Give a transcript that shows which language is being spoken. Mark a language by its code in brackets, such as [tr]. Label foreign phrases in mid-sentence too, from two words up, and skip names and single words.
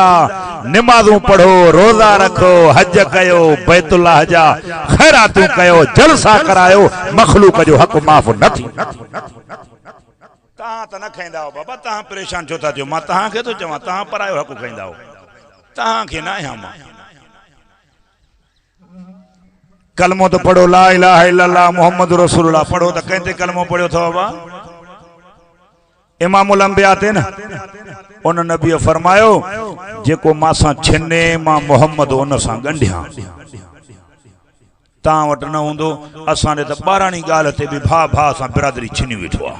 [sd] नमाज़ूं पढ़ो, रोज़ा रखो, हज कयो, बैतुल्लाह जा ख़ैरातूं कयो, जलसा करायो, मखलूक जो हक़ माफ़ न थींदा। तव्हां त न खाईंदा हो बाबा, तव्हां परेशान छो था थियो? मां तव्हांखे थो चवां, तव्हां परायो हक़ खाईंदा हो, तव्हांखे न आहियां मां। कलमो तो पढ़ो [ar] لا إله إلا الله محمد رسول الله [sd] पढ़ो। तो कहते कलमो पढ़ो अथव बाबा [ar] إمام الأنبياء [sd] थे न, उन नबी फरमायो जेको मासां छिने मां मोहम्मद उन सां गंढियां। तव्हां वटि न हूंदो, असां ॾे त ॿाराणी ॻाल्हि ते बि भा भा सां बिरादरी छिनी वेठो आहे।